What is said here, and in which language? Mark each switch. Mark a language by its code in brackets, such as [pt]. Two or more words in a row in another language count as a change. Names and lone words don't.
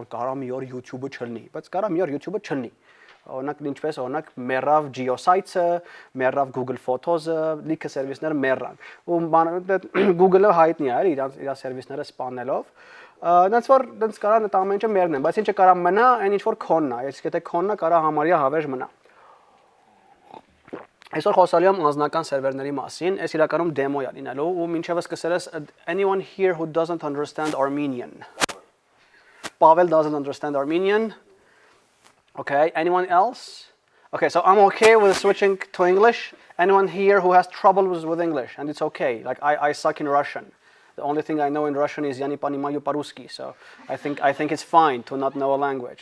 [hy] կարա մի օր YouTube-ը չլինի, բայց կարա մի օր YouTube-ը չլինի։ Օրինակ ինչպես օրինակ մեռավ Geosites-ը, մեռավ Google Photos-ը, լիքը սերվիսներ մեռան։ Ու Google-ը հայտնի է իր սերվիսները սպանելով։ Դրանց որ դրանց կարա այդ ամեն ինչը մեռնեն, բայց ինչը կարա մնա, այն ինչ որ քոնն է, իսկ եթե քոնն է, կարա համարյա հավերժ մնա։ Այսօր խոսալու եմ անձնական սերվերների մասին, այս իրականում դեմո է լինելու ու մինչև սկսել ես [en] anyone here who doesn't understand Armenian. Pavel doesn't understand Armenian. Okay, anyone else? Okay, so I'm okay with switching to English. Anyone here who has trouble with English and it's okay. Like I suck in Russian. The only thing I know in Russian is [ru] "Я не понимаю по-русски", [en] so I think it's fine to not know a language.